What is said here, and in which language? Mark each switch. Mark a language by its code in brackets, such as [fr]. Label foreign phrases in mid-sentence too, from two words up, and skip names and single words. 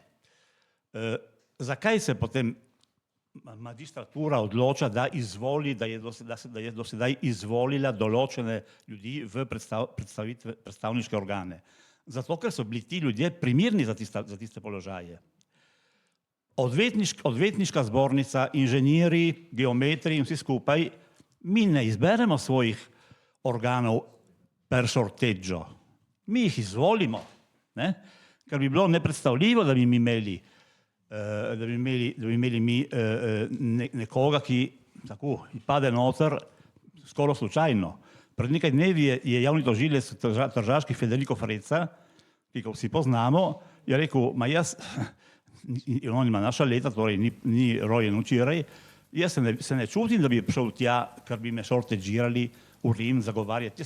[sl] Zakaj se potem magistratura odloča, da je do sedaj izvolila določene ljudi v predstavniške organe? Zato, ker so bili ti ljudje primerni za tiste položaje. Odvetniška zbornica, inženirji, geometri in vsi skupaj, mi ne izberemo svojih organov [it] per sorteggio. [sl] Mi jih izvolimo, ne? Ker bi bilo nepredstavljivo, da bi imeli mi nekoga, ki tako pade noter skoraj slučajno. Pred nekaj dnevi je javni tožilec tržaški Federico Frezza, ki ga vsi poznamo, je rekel, on ima naša leta, torej ni rojen včeraj, jaz se ne čutim, da bi prišel tja, ker bi me šorteđirali v Rim zagovarjati.